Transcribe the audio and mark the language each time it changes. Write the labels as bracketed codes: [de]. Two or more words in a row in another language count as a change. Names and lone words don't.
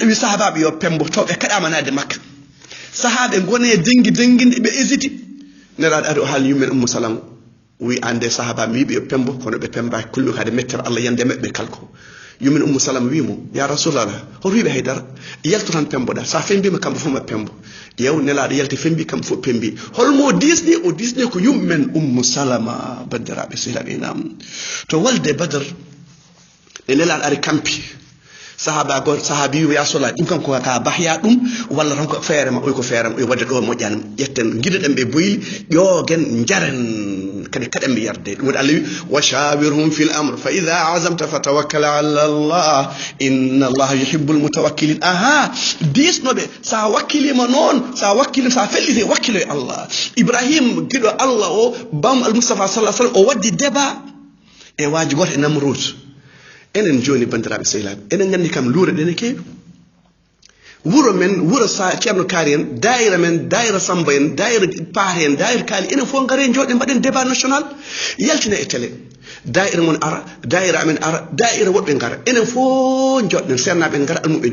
[ff] wi sahabaɓe yo pembo toɓe kaɗama nade Makka sahaɓe gone denginde ɓe hésiti nelaɗo ari o haali yummen Ummu Salama wi ande sahabaɓe wiɓe yo pembo kono ɓe pembaki kulmi kade mettere Allah yande maɓɓe kalko yummen Ummu Salama wimo [ar] يا رسول الله [ff] hoto wiɓe haydara yalto tan pemboɗa sa fembima kamɓe fof ma pembo yew nelaɗo yalti fembi kamɓe fof pembi holmo o disni ko yummen Ummu Salama bandiraɓe sehlaɓe nam to walde Badr e nelaɗo ari kampi sahabi wi [ar] يا رسول الله [ff] ɗum kanko ka bahya ɗum walla tan ko feerema oy ko feerema oy wadde ɗo moƴƴani ƴetten giɗoɗen ɓe boyli ƴogen jaren kadi kaɗen ɓe yarde ɗum waɗi Allah wi [ar] وشاورهم في الأمر فإذا عزمت فتوكل على الله إن الله يحب المتوكلين [ff] aha disnoɓe sa wakkilima noon sa fellite wakkilo e Allah Ibrahim giɗo Allah o bam al Mustafa [ar] صلى الله عليه وسلم [ff] o waddi débat e waji goto e Namrud enen joni bandiraɓe sehlaɓe enen gandi kam luure ɗene keewi wuro men wuro sa ceerno kaari en daayira men daayira Samba en daayira Paare en daayira Kaali enen fof gaare jooɗe mbaɗen [fr] débat national [ff] yaltina e télé daayira mon ara daayira amen ara daayira woɓɓe gara enen fof joɗɗen sernaɓe gara almuɓe